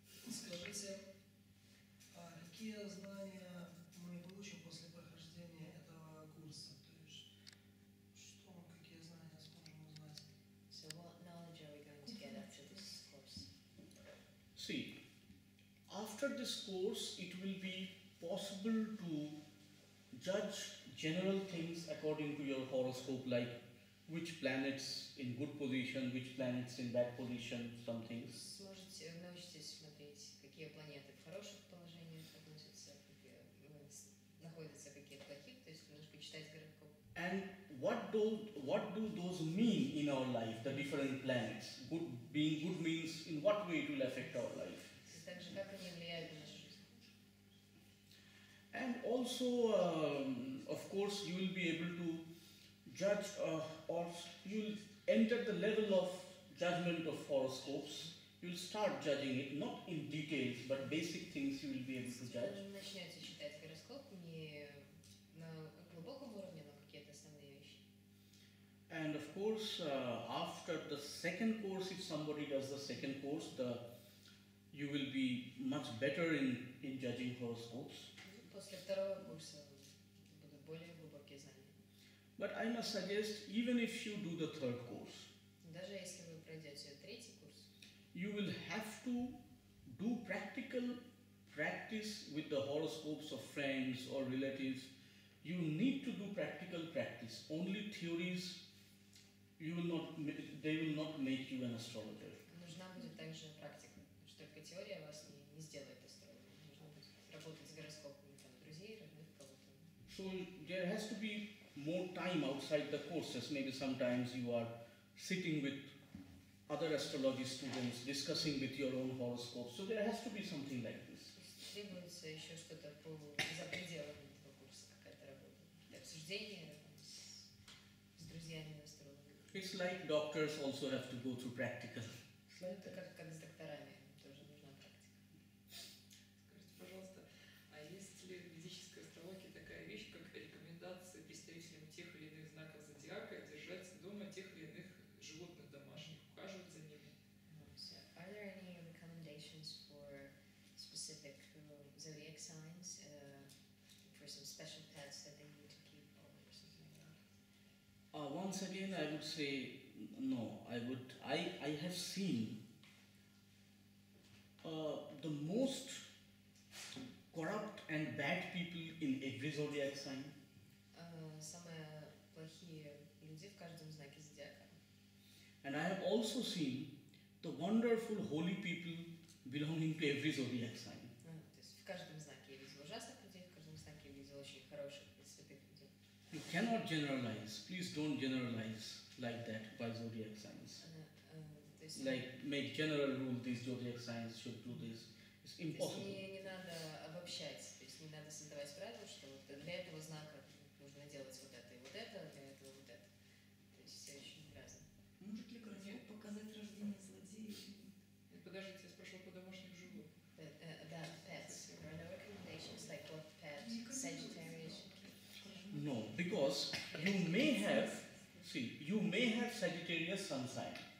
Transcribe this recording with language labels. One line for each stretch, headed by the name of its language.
Russian: Скажите, а какие знания мы получим после прохождения этого курса? То есть, какие знания сможем узнать?
English: So what knowledge are we going to get after this course? See, after this course, it will be possible to judge general things according to your horoscope, like which planets in good position, which planets in bad position, some things.
Russian: Научитесь смотреть, какие планеты в хороших положениях относятся, какие находятся, какие в плохих, то есть немножко читать гороскоп.
English: And what do those mean in our life, the different planets? Being good means in what way it will affect our life?
Russian: Также как они влияют на нашу жизнь.
English: And also, of course, you will be able to judge or you will enter the level of judgment of horoscopes. You will start judging it, not in details, but basic things you will be able to judge.
Russian: Вы начнете читать гороскоп не на глубоком уровне, но какие-то основные вещи.
English: And of course, after the second course, if somebody does the second course, you will be much better in judging horoscopes.
Russian: После второго курса будут более глубокие знания.
English: But I must suggest, even if you do the third course,
Russian: Даже если вы пройдете третий курс,
English: you will have to do practical practice with the horoscopes of friends or relatives. You need to do practical practice. Only theories, they will not make you an astrologer.
Russian: нужна будет также практика, потому что только теория вас не сделает астрологом. Нужно будет работать с гороскопами там, друзей, родных, кого-то.
English: So there has to be more time outside the courses. Maybe sometimes you are sitting with other astrology students, discussing with your own horoscope. So there has to be something like this.
Russian: Требуется еще что-то за пределами этого курса, какая-то работа. Обсуждение с друзьями астрологами.
English: It's like doctors also have to go through practical.
Russian: Это как с докторами, тоже нужна практика. Скажите, пожалуйста, а есть ли в физической астрологии такая вещь, как рекомендации представителям тех или иных знаков зодиака держать дома тех или иных животных домашних, ухаживать за ними?
English: So, are there any recommendations for specific zodiac signs, for some special pets that they need to keep or something like that? Once again, I would say no. I have seen the most corrupt and bad people in every zodiac sign.
Russian: Самые плохие люди в каждом знаке зодиака.
English: And I have also seen the wonderful holy people belonging to every zodiac sign.
Russian: То есть в каждом знаке я видела ужасных людей, в каждом знаке я видела очень хороших и святых людей.
English: You cannot generalize. Please don't generalize like that by zodiac signs.
Russian: То есть
English: Like make general rule these zodiac signs should do this. It's impossible.
Russian: не надо обобщать, то есть не надо создавать правила, что вот для этого знака нужно делать вот это и вот это, для этого вот это. То есть все очень разно. Может ли гороскоп показать рождение злодея? Подождите, я спрашивала по домашним животным.
English: About pets, there are no recommendations like what pet, Sagittarius. No, because you may have Sagittarius sun sign.